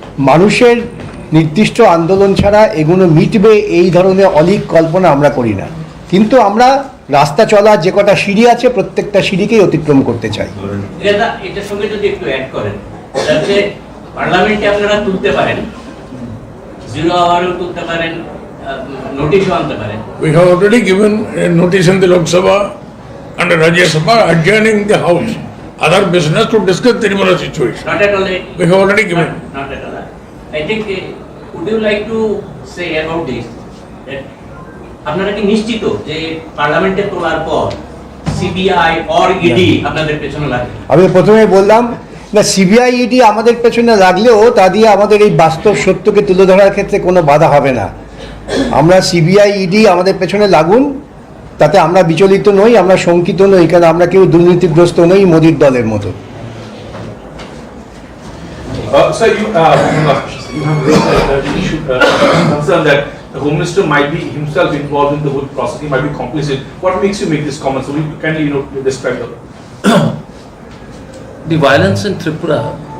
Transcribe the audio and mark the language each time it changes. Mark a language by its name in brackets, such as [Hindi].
[Bangla] মানুষের নির্দিষ্ট আন্দোলন ছাড়া এগুলো মিটবে এই ধরনের অলীক কল্পনা আমরা করি না। কিন্তু আমরা রাস্তা চলার যে কটা সিঁড়ি আছে প্রত্যেকটা সিঁড়িকেই অতিক্রম করতে চাই। এটার সঙ্গে যদি একটু অ্যাড করেন, তাহলে পার্লামেন্টে আপনারা তুলতে পারেন, 0 আওয়ারও তুলতে পারেন, নোটিশও আনতে পারেন। [English] We have already given a notice in the Lok Sabha and the Rajya Sabha adjourning the house. Other business to discuss Tripura situation. Not at all. We have already given. Not at all. I think, would you like to say about this? [Bangla] That আপনারা কি নিশ্চিত যে পার্লামেন্টে তোলার পর CBI or ED আপনাদের পেছনে লাগবে? আমি প্রথমে বললাম না, সিবিআই ইডি আমাদের পেছনে লাগলেও তা দিয়ে আমাদের এই বাস্তব সত্যকে তুলে ধরার ক্ষেত্রে কোনো বাধা হবে না। আমরা সিবিআই ইডি আমাদের পেছনে লাগুন, তাতে আমরা বিচলিত নই, আমরা শঙ্কিত নই, কারণ আমরা কেউ দুর্নীতিগ্রস্ত নই মোদির দলের মতো। [English] Sir, you have raised the issue concern that the Home Minister might be himself involved in the whole process. He might be complicit. What makes you make this comment? So, can you describe the violence in Tripura?